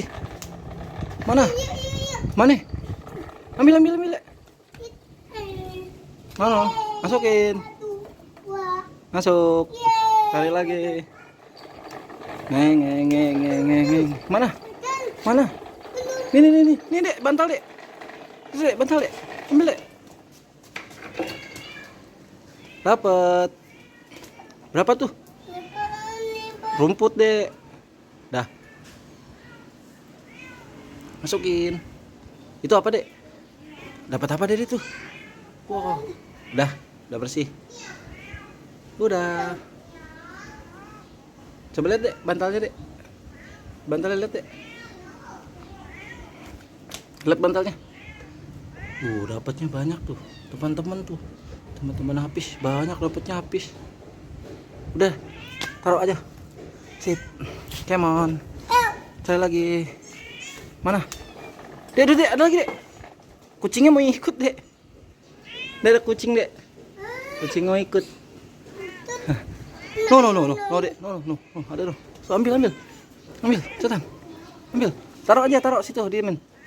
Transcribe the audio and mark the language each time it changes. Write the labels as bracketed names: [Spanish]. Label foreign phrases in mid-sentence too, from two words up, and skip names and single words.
[Indonesian] Mana? Mana? Ambil. Mana? Masukin. Masuk. Cari lagi. Ngeng. Mana? Nih dek, bantal dek. Dek, bantal dek. Ambil dek. Dapat. Berapa tuh? Rumput dek. Dah. Masukin. Itu apa dek? Dapat apa dek itu? Wow. Udah bersih. Udah. Coba lihat dek, bantalnya dek. Bantalnya lihat dek. Lihat bantalnya. Dapatnya banyak tuh, teman-teman tuh. Teman-teman habis, banyak dapatnya habis. Udah, taruh aja. Sip. [English] Come on. [Indonesian] Cari lagi. Mana? Dek, ada lagi dek. Kucingnya mau ikut dek. Ada kucing dek. Kucing mau ikut. No dek. No. Ada loh. So, ambil. Cepetan. Ambil. Taruh situ, diemin.